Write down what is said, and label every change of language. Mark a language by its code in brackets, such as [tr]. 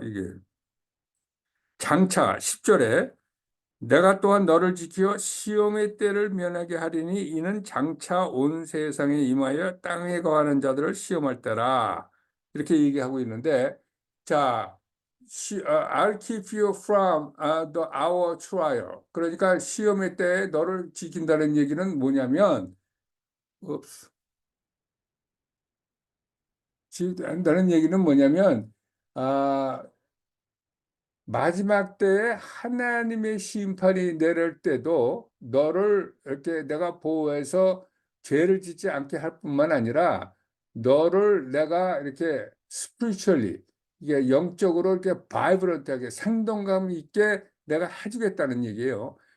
[ko] 이게 장차 10절에 내가 또한 너를 지켜 시험의 때를 면하게 하리니 이는 장차 온 세상에 임하여 땅에 거하는 자들을 시험할 때라. 이렇게 얘기하고 있는데 자, [en] I'll keep you from the hour trial. [ko] 그러니까 시험의 때 너를 지킨다는 얘기는 뭐냐면, ups, 지킨다는 얘기는 뭐냐면, 아, 마지막 때에 하나님의 심판이 내릴 때도 너를 이렇게 내가 보호해서 죄를 짓지 않게 할 뿐만 아니라 너를 내가 이렇게 spiritually 이게 영적으로 이렇게 바이브런트하게 생동감 있게 내가 해주겠다는 얘기예요.